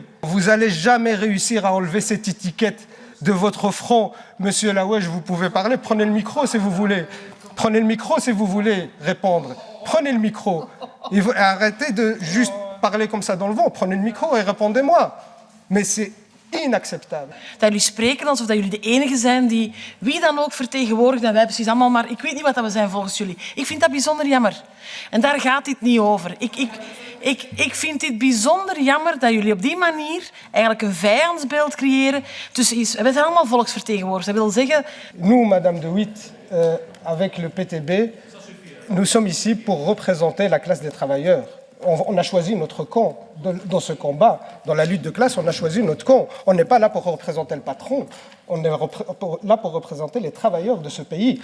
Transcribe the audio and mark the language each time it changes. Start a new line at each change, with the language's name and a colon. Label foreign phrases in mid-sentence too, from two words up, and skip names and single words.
French: Vous n'allez jamais réussir à enlever cette étiquette de votre front. Monsieur Laouèche, vous pouvez parler, prenez le micro si vous voulez. Prenez le micro si vous voulez répondre. Prenez le micro. Et arrêtez de juste parler comme ça dans le vent. Prenez le micro et répondez-moi.
Dutch: Maar c'est inacceptabel. Dat jullie spreken alsof dat jullie de enige zijn die wie dan ook vertegenwoordigt en wij precies allemaal, maar ik weet niet wat dat we zijn volgens jullie. Ik vind dat bijzonder jammer. En daar gaat dit niet over. Ik vind dit bijzonder jammer dat jullie op die manier eigenlijk een vijandsbeeld creëren tussen wij zijn allemaal volksvertegenwoordigers. Dat wil zeggen...
French: Nous, Madame de Witt, avec le PTB, nous sommes ici pour représenter la classe des travailleurs. On a choisi notre camp dans ce combat. Dans la lutte de classe, on a choisi notre camp. On n'est pas là pour représenter le patron. On est là pour représenter les travailleurs de ce pays.